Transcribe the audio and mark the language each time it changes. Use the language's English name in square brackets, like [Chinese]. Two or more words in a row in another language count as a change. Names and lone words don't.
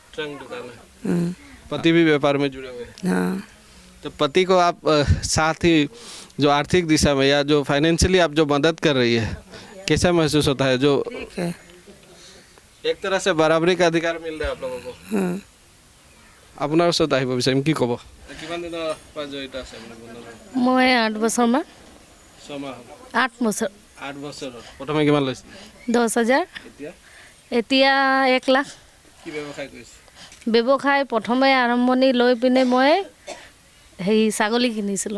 [Hindi] ट्रंक दुकान है। पति भी व्यापार में जुड़े हुए हैं? हाँ। तो पति को आप साथ ही जो आर्थिक दिशा में या जो फाइनेंशियली आप जो मदद कर रही है, कैसा महसूस होता है? जो ठीक है। एक तरह से बराबरी का अधिकार मिल रहा है आप लोगों को। [Assamese] আপোনাৰ ওচৰত আহিব বিচাৰিম, কি ক'ব? কিমান দিনৰ পৰা জড়িত আছে আপুনি বন্ধনৰ? মই 8 বছৰমান। 6 মাহ। 8 বছৰ। 8 বছৰ। প্ৰথমে কিমান লৈছিলে? 10,000। এতিয়া 1 লাখ। কি ব্যৱসায় কৰিছে? ব্যৱসায় প্ৰথমে আৰম্ভণি লৈ পিনে মই ছাগলী কিনিছিলোঁ।